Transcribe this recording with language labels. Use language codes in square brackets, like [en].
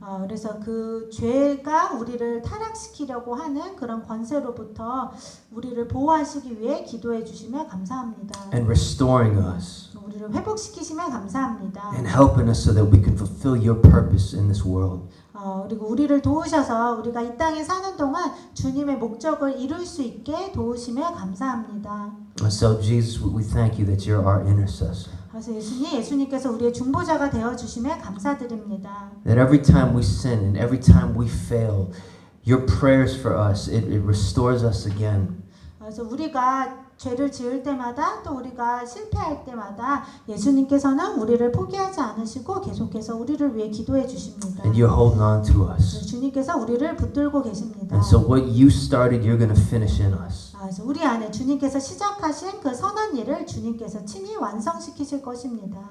[ko] 그래서 그 죄가 우리를 타락시키려고 하는 그런 권세로부터 우리를 보호하시기 위해 기도해 주시며 감사합니다. [en] And restoring us [ko] 우리를 회복시키시며 감사합니다. [en] and helping us so that we can fulfill your purpose in this world. [ko] 그리고 우리를 도우셔서 우리가 이 땅에 사는 동안 주님의 목적을 이룰 수 있게 도우시며 감사합니다. [en] So Jesus, we thank you that you're our intercessor. [ko] 그래서 예수님께서 우리의 중보자가 되어 주심에 감사드립니다. [en] That every time we sin and every time we fail, your prayers for us, it restores us again. [ko] 그래서 우리가 죄를 지을 때마다 또 우리가 실패할 때마다 예수님께서는 우리를 포기하지 않으시고 계속해서 우리를 위해 기도해 주십니다. [en] And you're holding on to us. [ko] 주님께서 우리를 붙들고 계십니다. [en] And so what you started, you're going to finish in us. [ko] 그래서 우리 안에 주님께서 시작하신 그 선한 일을 주님께서 친히 완성시키실 것입니다.